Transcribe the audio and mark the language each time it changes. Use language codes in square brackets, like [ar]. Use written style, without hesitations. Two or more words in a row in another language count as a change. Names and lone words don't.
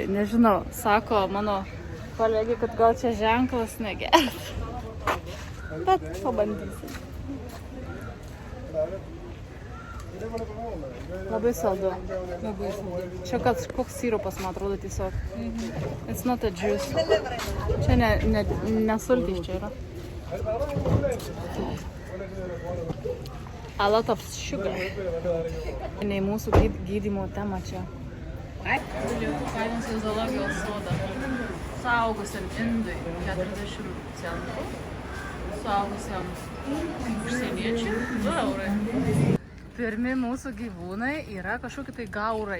[lt] Nežinau, sako mano kolegė, kad gal čia ženklas negeras. Bet pabandysim. Labai saldu. Čia koks sirupas, man atrodo, tiesiog. [en] It's not a juice. [lt] Čia nesultys čia yra. [en] A lot of sugar. [lt] Nei mūsų gydymo tema čia. Kainos į zoologijos sodą. Suaugusiam indui 40 centų. Suaugusiam užsieniečiui 2 eurai. Pirmi mūsų gyvūnai yra kažkokie tai gaurai.